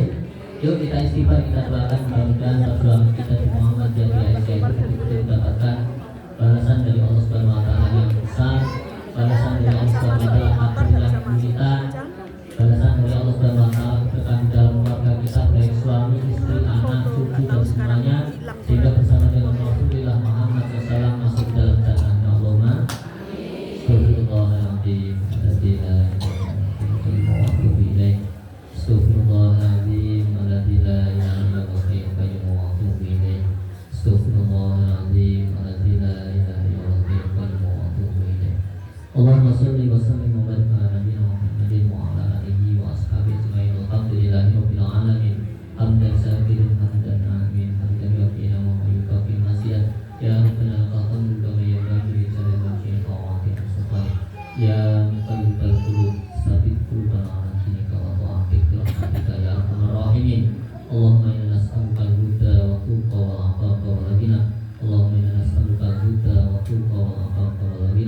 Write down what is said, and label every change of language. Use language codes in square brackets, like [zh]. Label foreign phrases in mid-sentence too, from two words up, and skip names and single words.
[id] Yuk kita istighfar, kita doakan mudah-mudahan perjuangan kita di Muhammadiyah di Aisyah itu betul-betul mendapatkan balasan dari [ar] الله سبحانه وتعالى [id] yang besar, balasan dari [ar] الله سبحانه وتعالى [id] akhir yang kita, balasan dari [ar] الله سبحانه وتعالى [id] keberkahan dalam keluarga kita, baik suami, istri, anak, cucu dan semuanya, sehingga bersama dengan Rasulullah Muhammad SAW masuk dalam [ar] جنة اللهم. أستغفر الله العظيم أستغفر الله العظيم الذي لا إله إلا هو الحي القيوم وأتوب إليه. أستغفر الله العظيم الذي لا إله إلا هو الحي القيوم وأتوب إليه. اللهم صل وسلم وبارك على نبينا محمد وعلى آله وأصحابه أجمعين. الحمد لله رب العالمين حمدا شاكرين حمدا آمين. حمدا يوافينا ويكافي مشيئة. يا ربنا لك كما ينبغي لجلال وجهك وعظيم سلطانك. يا مقلب القلوب ثبت قلوبنا على دينك وطاعتك رحمتك يا أرحم الراحمين. اللهم إنا نسألك الهدى والتقى والعفاف والغنى. اللهم إنا نسألك الهدى والتقى والعفاف والغنى.